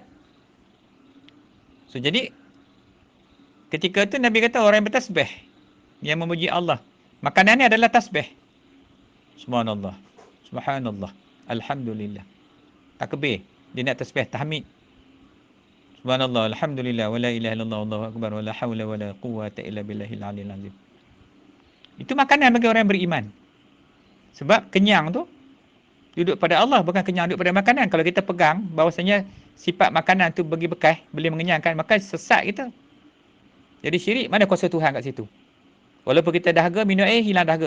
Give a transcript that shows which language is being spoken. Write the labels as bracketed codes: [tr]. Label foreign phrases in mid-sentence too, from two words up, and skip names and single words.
[ms] So jadi ketika tu Nabi kata orang yang bertasbih, yang memuji Allah, makanannya adalah tasbih. [ar] سبحان الله سبحان الله الحمد لله. [ms] Takbir. Dia nak tasbih, tahmid. [ar] سبحان الله الحمد لله, ولا إله إلا الله والله أكبر ولا حول ولا قوة إلا بالله العلي العظيم. [ms] Itu makanan bagi orang yang beriman. Sebab kenyang tu duduk pada Allah, bukan kenyang duduk pada makanan. Kalau kita pegang bahawasanya sifat makanan tu bagi bekas, boleh mengenyangkan, maka sesat kita. Jadi syirik, mana kuasa Tuhan kat situ? Walaupun kita dahaga, minum air hilang dahaga.